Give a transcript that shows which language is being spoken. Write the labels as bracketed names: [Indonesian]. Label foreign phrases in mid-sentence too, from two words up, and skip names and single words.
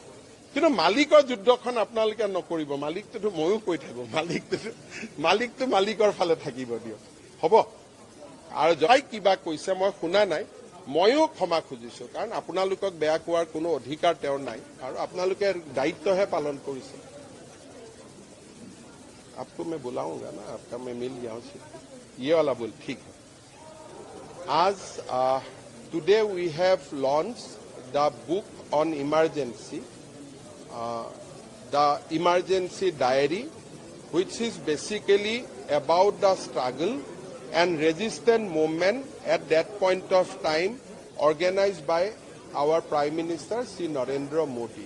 [Assamese] কিন্তু মালিকৰ যুদ্ধখন আপোনালোকে নকৰিব। মালিকটোতো ময়ো কৈ থাকো, মালিকটো মালিকৰ ফালে থাকিব দিয়ক, হ'ব। আৰু যাই কিবা কৈছে মই শুনা নাই, ময়ো ক্ষমা খুজিছো। কাৰণ আপোনালোকক বেয়া কোৱাৰ কোনো অধিকাৰ তেওঁৰ নাই আৰু আপোনালোকে দায়িত্বহে পালন কৰিছে। [Hindi] आपको मैं बुलाऊंगा ना, आपका मैं मिल जाऊं, ये वाला बोल ठीक है। [English] आज today we have launched the book on emergency, the emergency diary, which is basically about the struggle and resistance movement at that point of time organized by our Prime Minister Sri Narendra Modi.